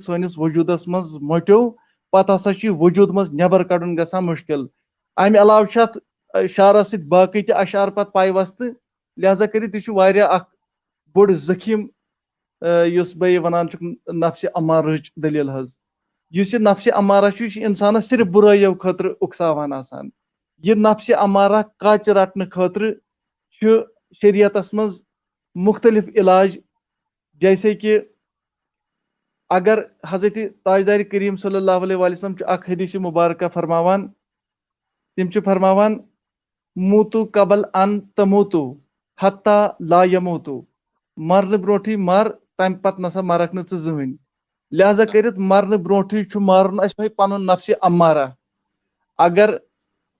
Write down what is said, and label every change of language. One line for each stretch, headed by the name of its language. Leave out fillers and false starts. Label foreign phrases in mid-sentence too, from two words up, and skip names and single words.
Kashmiri: سٲنِس وجوٗدس منٛز مۄٹیو پتہٕ ہسا چھُ یہِ وجوٗد منٛز نٮ۪بر کڑُن گژھان مُشکِل امہِ علاوٕ چھِ اتھ شعرس سۭتۍ باقٕے تہِ اشعار پتہٕ پیوستہٕ لہذا کٔرِتھ یہِ چھُ واریاہ اکھ بوٚڑ ذخیٖم یُس بہٕ یہِ ونان چھُس نفسِ امارٕچ دٔلیٖل حظ یُس یہِ نفسِ امارہ چھُ یہِ چھُ انسانس صرف بُرٲیو خٲطرٕ اُکساوان آسان یہِ نفسِ امارہ کاچہِ رٹنہٕ خٲطرٕ چھُ شریعتس منٛز مختلف علاج
Urdu: جیسے کہ
Kashmiri: اگر حضرت تاجدار کریم
Arabic: صلی اللہ علیہ وسلم
Kashmiri: چھُ اکھ حدیث مبارکہ فرماوان تِم چھِ فرماوان
Arabic: موٗتوٗ قبل ان تموٗتوٗ حتیٰ لا یموٗتوٗ
Kashmiri: مرنہٕ برونٛٹھٕے مر تمہِ پتہٕ نسا مرکھ نہٕ ژٕ زٕہٕنۍ لہذا کٔرِتھ مرنہٕ برونٛٹھٕے چھُ مارُن اَسہِ تۄہہِ پنُن نفسِ امارہ اگر